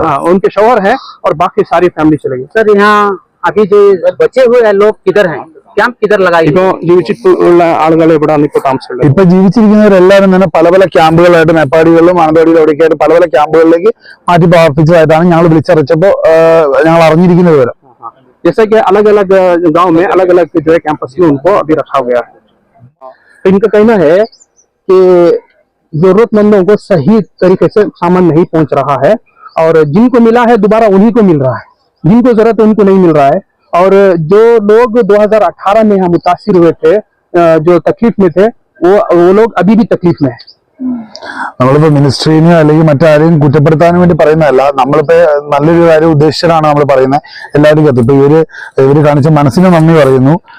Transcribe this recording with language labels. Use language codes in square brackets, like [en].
[hi] उनके शौहर है और बाकी सारी फैमिली चले गई। सर यहाँ अभी जो बचे हुए लोग किधर हैं? ക്യാമ്പ് കിധർ ലഗായി? [ml] ഇപ്പോ ജീവിച്ചിട്ടുള്ള ആളുകൾ എവിടെയാണ് ഇപ്പൊ താമസിച്ചുള്ളത്? ഇപ്പൊ ജീവിച്ചിരിക്കുന്നവരെല്ലാവരും തന്നെ പല പല ക്യാമ്പുകളായിട്ട് മേപ്പാടികളിലും മാനന്തവാടിയിലും അവിടേക്കായിട്ട് പല പല ക്യാമ്പുകളിലേക്ക് മാറ്റി പാർപ്പിച്ചതായിട്ടാണ് ഞങ്ങൾ വിളിച്ചറിയിച്ചപ്പോ ഞങ്ങൾ അറിഞ്ഞിരിക്കുന്ന വിവരം. [hi] जैसे कि अलग अलग गांव में अलग अलग जो है कैंपस में उनको अभी रखा गया है। तो इनका कहना है कि जरूरतमंदों को सही तरीके से सामान नहीं पहुंच रहा है, और जिनको मिला है दोबारा उन्हीं को मिल रहा है, जिनको जरूरत है उनको नहीं मिल रहा है। और जो लोग 2018 में यहाँ मुतासिर हुए थे, जो तकलीफ में थे, वो लोग अभी भी तकलीफ में है। [ml] നമ്മളിപ്പോ മിനിസ്ട്രീനെയോ അല്ലെങ്കിൽ മറ്റാരെയും കുറ്റപ്പെടുത്താനും വേണ്ടി പറയുന്നതല്ല. നമ്മളിപ്പോ നല്ലൊരു കാര്യം ഉദ്ദേശിച്ചാണ് നമ്മൾ പറയുന്നത്. എല്ലാവരും കത്ത് ഇപ്പൊ ഇവര് കാണിച്ച മനസ്സിന് നന്ദി പറയുന്നു.